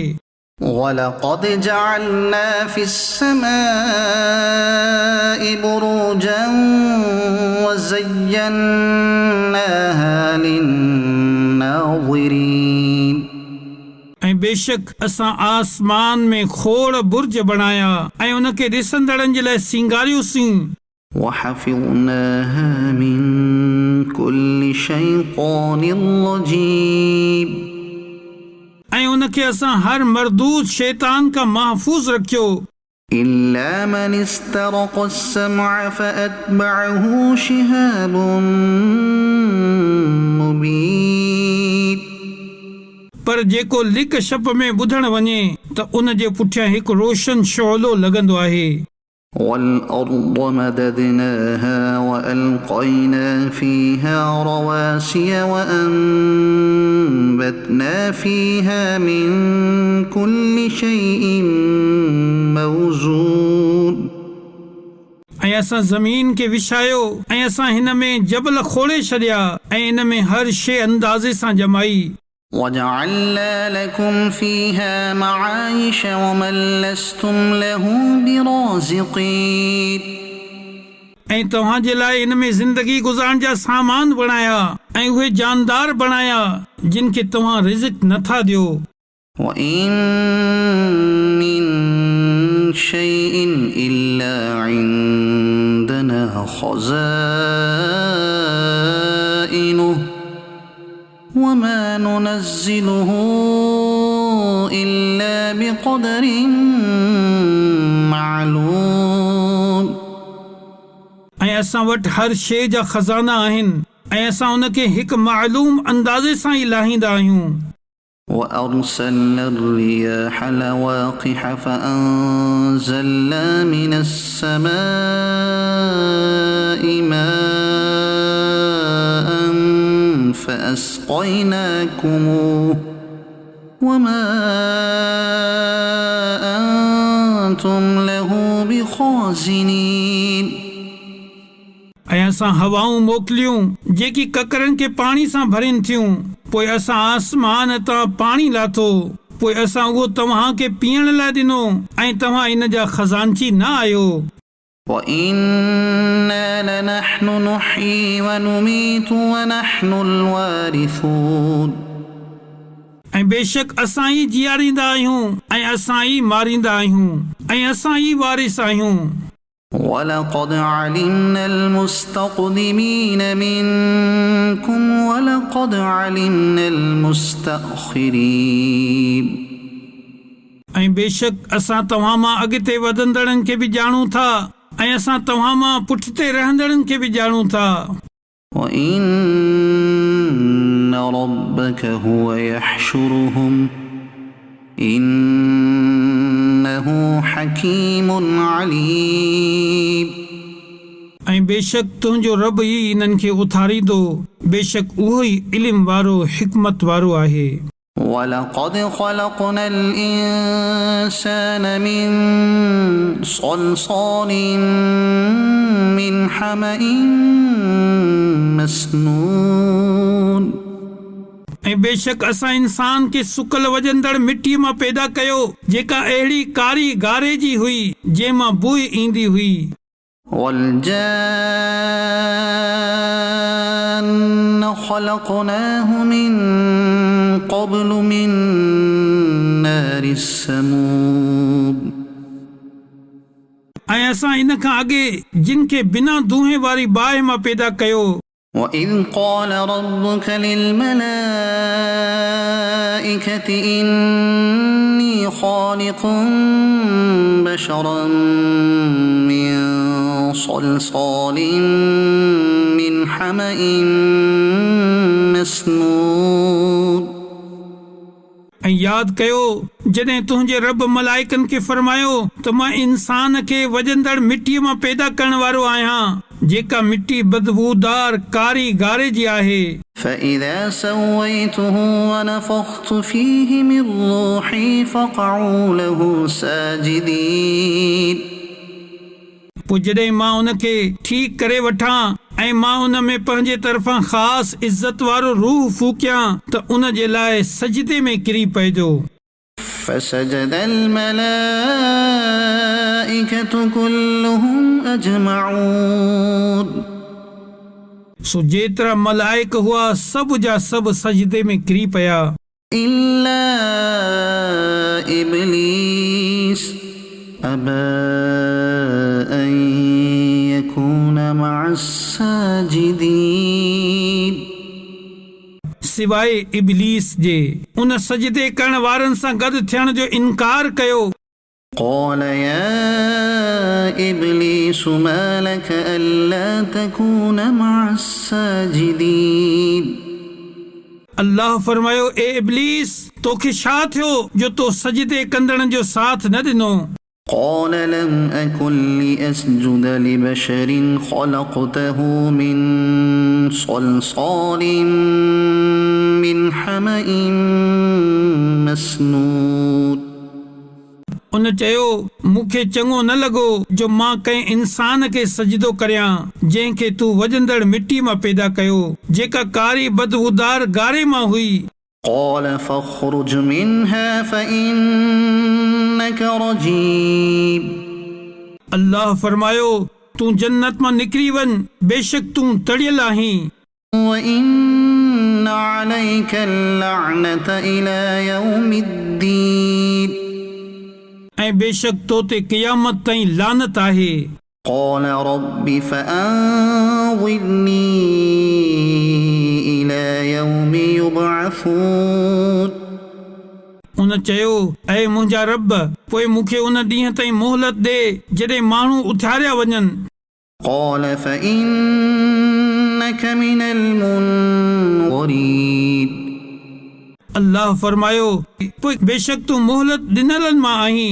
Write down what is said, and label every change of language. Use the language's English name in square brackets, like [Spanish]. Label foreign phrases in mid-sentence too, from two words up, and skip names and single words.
[Arabic] ولقد جعلنا في السماء بروجا وزيناها للناظرين. [Sindhi] ऐं बेशक असां आसमान में खोड़ बुर्ज बणाया ऐं उन खे ॾिसंदड़नि जे लाइ सिंगारियोसीं। [Arabic] وحفظناها من كل شيطان رجيم. [Sindhi] ऐं उन खे असां हर मरदूद शैतान खां महफ़ूज़ रखियो। [Arabic] إلا من استرق السمع فأتبعه شهاب مبين [Sindhi] पर जेको लिक छप में ॿुधण वञे त उन जे पुठियां हिकु रोशन शोलो लॻंदो आहे। [Arabic] والأرض مددناها وألقينا فيها رواسي وأنبتنا فيها من كل شيء موزون [Sindhi] ऐं असां ज़मीन खे विछायो ऐं असां हिन में जबल खोले छॾिया ऐं इन में हर शइ अंदाज़े सां ॼमाई। [Arabic] وجعلنا لكم فيها معايش ومن لستم له برازقين [Sindhi] ऐं तव्हां जे लाइ इन में ज़िंदगी गुज़ारण जा सामान बणाया ऐं उहे जानदार बणाया जिन खे तव्हां रिज़्क़ नथा ॾियो। [Arabic] وإن من شيء إلا عندنا خزائنه وما ننزله إلا بقدر معلوم [Sindhi] ऐं असां वटि हर शइ जा खज़ाना आहिनि ऐं असां उन खे हिकु मालूम अंदाज़े सां ई लाहींदा आहियूं। [Arabic] وأرسلنا الرياح لواقح فأنزلنا من السماء ماء فأسقيناكموه وما أنتم له بخازنين [Sindhi] ऐं असां हवाऊं मोकिलियूं जेकी ककरनि खे पाणी सां भरीनि थियूं। पोइ असां आसमान तां पाणी लाथो पोइ असां उहो तव्हां खे पीअण लाइ ॾिनो ऐं तव्हां इन जा खज़ानची न आहियो। [Arabic] وإنا لنحن نحيي ونميت ونحن الوارثون [Sindhi] ऐं बेशक असां ई जीआरींदा आहियूं ऐं असां ई मारींदा आहियूं ऐं असां ई वारिस आहियूं। [Arabic] ولقد علمنا المستقدمين منكم ولقد علمنا المستأخرين [Sindhi] ऐं बेशक असां तव्हां मां अॻिते वधंदड़नि खे बि ॼाणूं था ऐं असां तव्हां मां पुठिते रहंदड़नि खे बि ॼाणूं था। [Arabic] وإن ربك هو يحشرهم إنه حكيم عليم [Sindhi] ऐं बेशक तुंहिंजो रब ई इन्हनि खे उथारींदो बेशक उहो ई इल्म वारो हिकमत वारो आहे। [Arabic] ولقد خلقنا الإنسان من صلصال من حمأ مسنون [Sindhi] ऐं बेशक असां इंसान खे सुकल वजंदड़ मिटीअ मां पैदा कयो जेका अहिड़ी कारी गारे जी हुई जंहिं मां बुई ईंदी हुई। [Arabic] والجان خلقناه من قبل من نار السموم [Sindhi] ऐं असां इन खां अॻे जिन खे बिना दूहे वारी बाहि मां पैदा कयो। [Arabic] وإذ قال ربك للملائكة إني خالق بشرا من صلصال من حمأ مسنون [Sindhi] ऐं यादि कयो जॾहिं तुंहिंजे रब मलाइकनि खे फरमायो त मां इंसान खे वजंदड़ मिटीअ मां पैदा करण वारो आहियां जेका मिटी बदबूदार कारी गारे जी आहे। [Arabic] فإذا سويته ونفخت فيه من روحي فقعوا له ساجدين [Sindhi] पोइ जॾहिं मां उन खे ठीकु करे वठां ऐं मां उन में पंहिंजे तरफ़ां ख़ासि इज़त वारो रूह फूकियां त उन जे लाइ सजदे में किरी पइजो। [Arabic] فسجد الملائكة كلهم أجمعون [Sindhi] सो जेतिरा मलाइक हुआ सभु जा सभु सजदे में किरी पिया [Arabic] إلا إبليس أبى أن يكون مع الساجدين [Sindhi] सिवाय इब्लीस जे उन सजदे करण वारनि सां गॾु थियण जो इनकार कयो। [Arabic] قال يا إبليس ما لك ألا تكون مع الساجدين [Sindhi] अल्लाह फरमायो, ए इब्लीस, तोखे छा थियो जो तो सजदे कंदड़नि जो साथ न ॾिनो? [Arabic] قال لم أكن لأسجد لبشر خلقته من صلصال من حمأ مسنود [Sindhi] उन चयो, मूंखे चङो न लॻो जो मां कंहिं इंसान खे सजदो करियां जंहिंखे तूं वॼंदड़ मिटी मां पैदा कयो, जेका कारी बदबूदार गारे मां हुई। [Arabic] قال فاخرج منها فإنك رجيم [Sindhi] अल्लाह फरमायो, तूं जन्नत मां निकिरी वञ, बेशक तूं तड़ियल आहीं। [Arabic] وإن عليك اللعنة إلى يوم الدين [Sindhi] ऐं बेशक तो ते क़यामत ताईं लानत आहे। [Arabic] قال رب فأنظرني إلى يوم يبعثون [Sindhi] उन चयो, ऐं मुंहिंजा रब, पोइ मूंखे उन ॾींहं ताईं मोहलत ॾे जॾहिं माण्हू उथियारिया वञनि। [Arabic] قال فإنك من المنظرين [Sindhi] अल्लाह फरमायो, पोइ बेशक तूं मोहलत ॾिनलनि मां आहीं